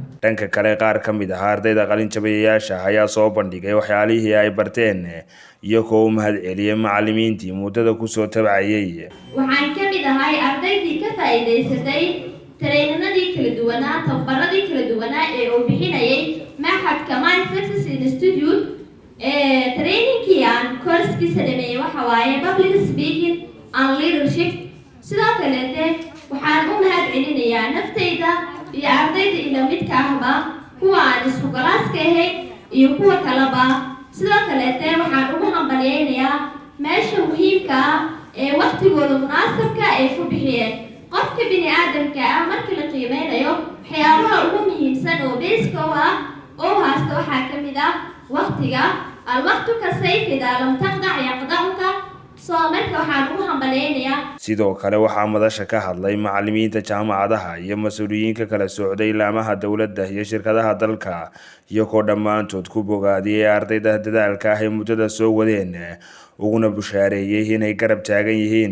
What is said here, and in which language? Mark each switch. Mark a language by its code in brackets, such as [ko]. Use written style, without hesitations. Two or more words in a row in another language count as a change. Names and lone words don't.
[so] dhanka kale qaar ka mid ah ardayda qalin jabiyayaasha ayaa soo bandhigay waxyaalihii ay barteen iyagoo u mahadceliyay macallimiintii muddada ku soo tabcayay. waxaan ka mid ahay ardaydii ka faa'iideysatay tareenadii kala duwanaa tababaradii kala duwanaa ee uu bixinayay macadka Main Success Institute. trainingkii aan course-kiisa dhameeyay waxa waaye [en] public speaking and leadership. [so] sidoo kaleete waxaan u mahadcelinayaa naftayda iyo ardayda ila midka ahba kuwa aan isku galaaska ahayn iyo kuwa kaleba. sidoo kaleete waxaan ugu hambaliyaynayaa meesha muhiimka ah ee waqtigooda munaasabka ay ku bixiyeen. qofka bini aadamka ah marka la qiimeynayo waxyaabaha ugu muhiimsan oo beeska u ah oo haasta waxaa ka mid ah waqtiga. [ar] الوقت كالسيف إذا لم تقطع يقطعك. [so] marka waxaan ugu hambaleynayaa. sidoo kale waxaa madasha ka hadlay macallimiinta jaamacadaha iyo mas'uuliyiinka kala socday laamaha dawladda iyo shirkadaha dalka iyagoo dhammaantood ku bogaadiyay ardayda dadaalka ah ee muddada soo wadeen uguna bushaareeyay inay garab taagan yihiin.